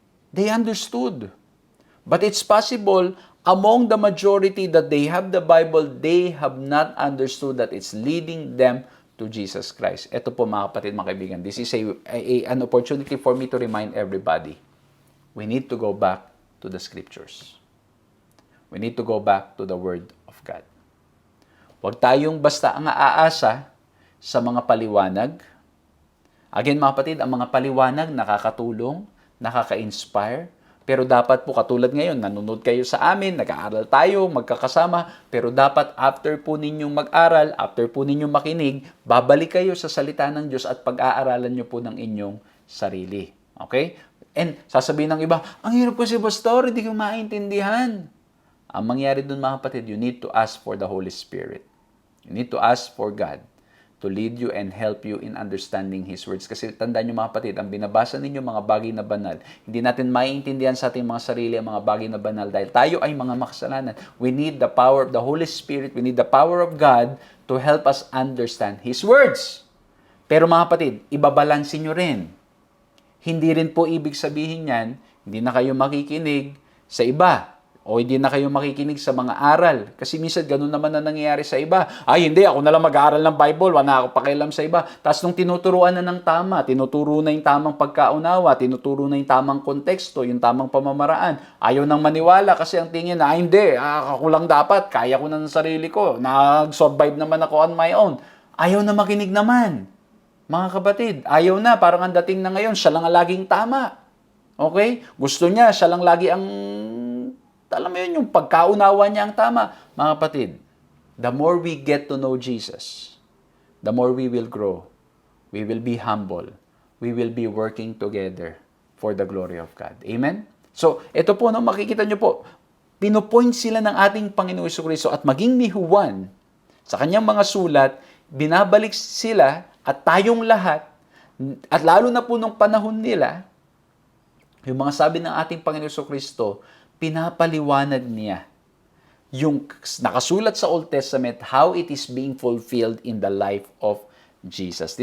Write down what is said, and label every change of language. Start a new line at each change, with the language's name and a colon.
English: They understood. But it's possible among the majority that they have the Bible, they have not understood that it's leading them to Jesus Christ.
Filipino: Ito po, mga kapatid, mga kaibigan,
English: this is an opportunity for me to remind everybody. We need to go back to the scriptures. We need to go back to the Word of God.
Filipino: Huwag tayong basta ang aasa sa mga paliwanag. Again, mga kapatid, ang mga paliwanag nakakatulong, nakaka-inspire, pero dapat po katulad ngayon, nanonood kayo sa amin, nag-aaral tayo, magkakasama, pero dapat after po ninyong mag-aral, after po ninyong makinig, babalik kayo sa salita ng Diyos at pag-aaralan nyo po ng inyong sarili. Okay? And sasabihin ng iba, ang hirap po si Pastor, hindi ko maintindihan. Ang mangyari dun mga kapatid,
English: you need to ask for the Holy Spirit. You need to ask for God to lead you and help you in understanding His words.
Filipino: Kasi tandaan nyo mga kapatid, ang binabasa ninyo mga bagay na banal, hindi natin maiintindihan sa ating mga sarili ang mga bagay na banal dahil tayo ay mga makasalanan.
English: We need the power of the Holy Spirit, we need the power of God to help us understand His words.
Filipino: Pero mga kapatid, ibabalansin nyo rin. Hindi rin po ibig sabihin yan, hindi na kayo makikinig sa iba. O hindi na kayo makikinig sa mga aral. Kasi minsan ganun naman na nangyayari sa iba. Ay hindi, ako na lang mag-aaral ng Bible, wala ako pakialam sa iba. Tapos nung tinuturuan na ng tama, tinuturo na yung tamang pagkaunawa, tinuturo na yung tamang konteksto, yung tamang pamamaraan. Ayaw nang maniwala kasi ang tingin na, hindi, ako lang dapat, kaya ko na ng sarili ko, nag-survive naman ako
English: on my own.
Filipino: Ayaw na makinig naman. Mga kapatid, ayaw na, parang ang dating na ngayon, siya lang ang laging tama. Okay? Gusto niya, siya lang lagi ang alam mo yun, yung pagkaunawa niya ang tama. Mga kapatid,
English: the more we get to know Jesus, the more we will grow. We will be humble. We will be working together for the glory of God.
Filipino: Amen? So, ito po, no, makikita nyo po, pinopoint sila ng ating Panginoong Jesucristo at maging ni Juan, sa kanyang mga sulat, binabalik sila at tayong lahat, at lalo na po nung panahon nila, yung mga sabi ng ating Panginoong Jesucristo, pinapaliwanag niya yung nakasulat sa Old Testament,
English: how it is being fulfilled in the life of Jesus.